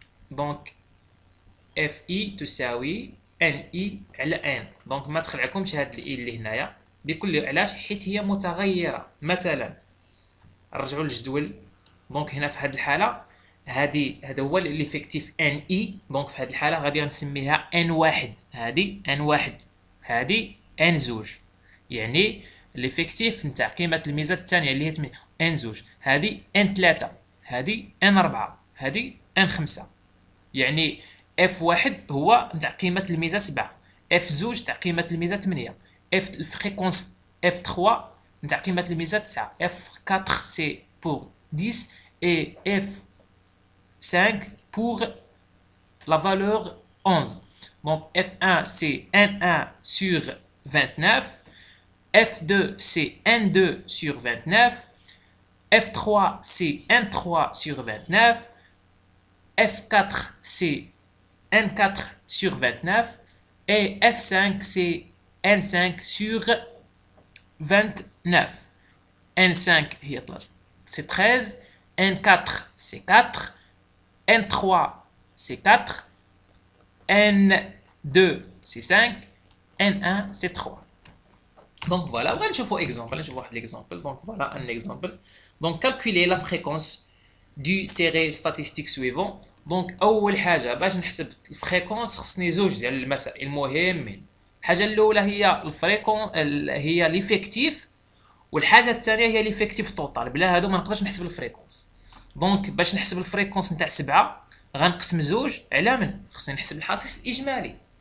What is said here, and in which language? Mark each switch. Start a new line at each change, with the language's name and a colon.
Arabic: Donc FI تساوي NI على N. donc ما تخلعكمش هاد الإي اللي هنايا بكل علاش حيت هي متغيرة. مثلا نرجعوا للجدول. دونك هنا في هاد الحالة هذا هو ليفيكتيف NI. دونك في هاد الحالة غادي نسميها N1. هادي N1 هادي N2 يعني ليفيكتيف نتاع قيمة الميزة الثانية اللي هي 8 N2 هادي N3 هادي N4 هادي N5 يعني F1 هو نتاع قيمة الميزة 7 F2 تاع قيمة الميزة 8 الفريكونس F3 نتاع قيمة الميزة 9 F4
French: c'est pour 10 et F5 pour la valeur 11. Donc F1 c'est N1 sur 29, F2 c'est N2 sur 29, F3 c'est N3 sur 29, F4 c'est N4 sur 29 et F5 c'est N5 sur 29. N5 c'est 13, N4 c'est 4, N3 c'est 4, N2 c'est 5, N1 c'est 3. Donc voilà, on va voir l'exemple. Donc voilà un exemple. Donc calculer la fréquence du série statistique suivant.
Arabic: دونك اول حاجه باش نحسب الفريكونس خصني زوج ديال المسائل مهمين. الحاجه الاولى هي هي ليفيكتيف والحاجه الثانيه هي ليفيكتيف توتال. بلا هادو ما نقدرش نحسب الفريكونس. دونك باش نحسب الفريكونس نتاع 7 غنقسم زوج على من خصني نحسب الحاصل الاجمالي.